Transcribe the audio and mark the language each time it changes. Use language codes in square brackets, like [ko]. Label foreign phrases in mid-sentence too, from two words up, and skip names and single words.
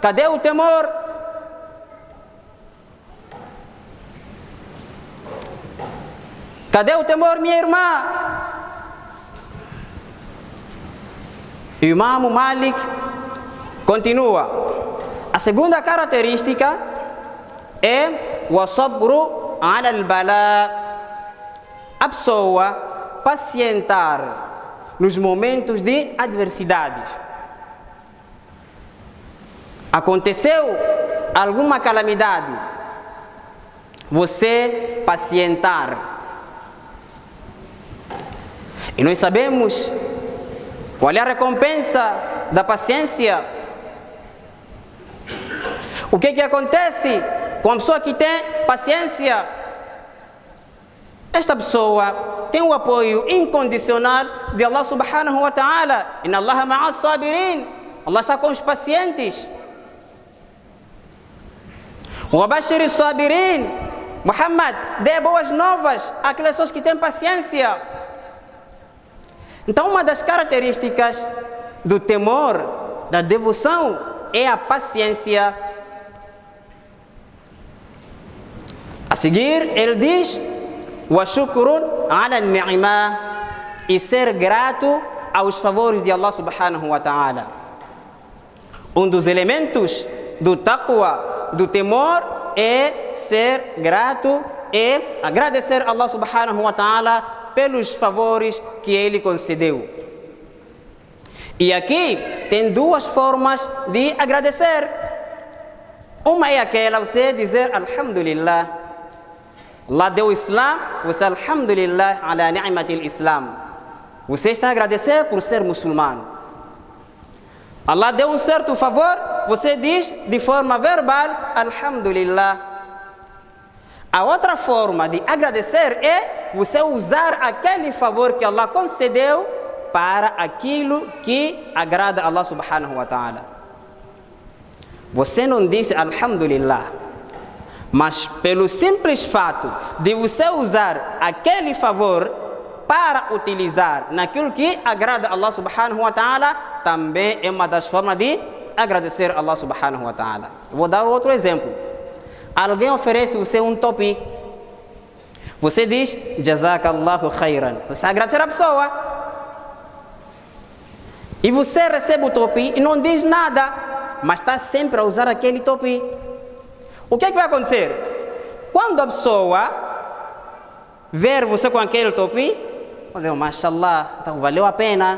[pt] Cadê o temor? Cadê o temor, minha irmã? E o Imam Malik continua: a segunda característica é o [ar] الصبر على البلاء, [pt] a pessoa pacientar nos momentos de adversidades. Aconteceu alguma calamidade, você pacientar. E nós sabemos qual é a recompensa da paciência. O que acontece com a pessoa que tem paciência? Esta pessoa tem o apoio incondicional de Allah [ar] سبحانه وتعالى. إن الله مع الصابرين. [pt] Allah está com os pacientes. [ar] وبشر الصابرين. [pt] Muhammad, dê boas novas àquelas pessoas que têm paciência. Então, uma das características do temor, da devoção, é a paciência. A seguir, ele diz: [ar] وشكر على النعمة, [pt] e ser grato aos favores de Allah [ar] سبحانه وتعالى. [pt] Um dos elementos do taqwa, do temor, é ser grato e agradecer a Allah [ar] سبحانه وتعالى [pt] pelos favores que ele concedeu. E aqui tem duas formas de agradecer. Uma é aquela, você dizer alhamdulillah. Allah deu o Islam, você [ar] الحمد لله على نعمة الإسلام. [pt] Você está a agradecer por ser muçulmano. Allah deu um certo favor, você diz de forma verbal alhamdulillah. A outra forma de agradecer é você usar aquele favor que Allah concedeu para aquilo que agrada a Allah [ar] سبحانه وتعالى. [pt] Você não disse alhamdulillah, mas pelo simples fato de você usar aquele favor para utilizar naquilo que agrada a Allah [ar] سبحانه وتعالى, [pt] também é uma das formas de agradecer a Allah [ar] سبحانه وتعالى. [pt] Vou dar outro exemplo. Alguém oferece você um topi. Você diz [ar] جزاك الله خيرا. [pt] Você agradecer a pessoa. E você recebe o topi e não diz nada, mas está sempre a usar aquele topi. O que vai acontecer? Quando a pessoa ver você com aquele topi, vai dizer, mashallah, então valeu a pena.